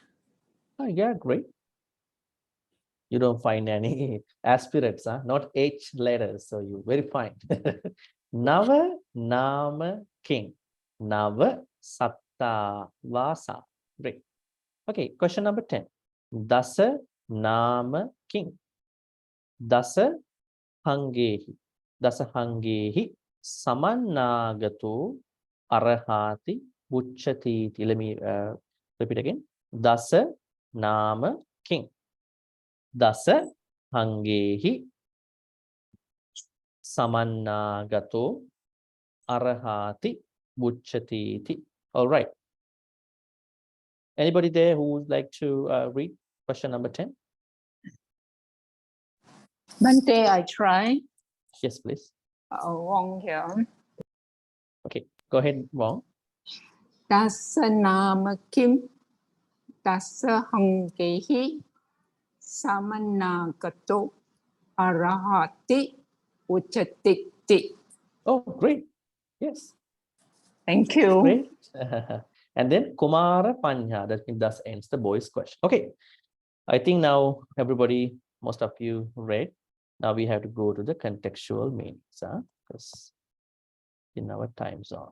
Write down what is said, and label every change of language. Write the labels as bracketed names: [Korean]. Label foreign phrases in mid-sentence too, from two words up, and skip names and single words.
[English] Oh, yeah, great. You don't find any aspirates, huh? Not H letters. So you very fine. [Pali] Nava Nama King. Nava Satta Vasa. Great. [English] Okay, question number 10. [Pali] Dasa Nama King. Dasa Hangehi. Dasa Hangehi Samannagato Arahati Uchatiti. [English] Let me repeat again. [Pali] Dasa Nama King. Dasa Hangehi Samannagato Arahati Uchatiti. [English] All right. Anybody there who would like to read question number 10? Bhante, I try. Yes, please. Wrong here. Okay, go ahead, Wong. [Pali] Dasa nama kim, dasa hangehi, samanagato, arahati, uchatiti. [English] Oh, great. Yes. Thank you. Great. And then Kumārapañhā, that means thus ends the boys' question. Okay. I think now everybody, most of you read. Now we have to go to the contextual meanings, because in our time zone.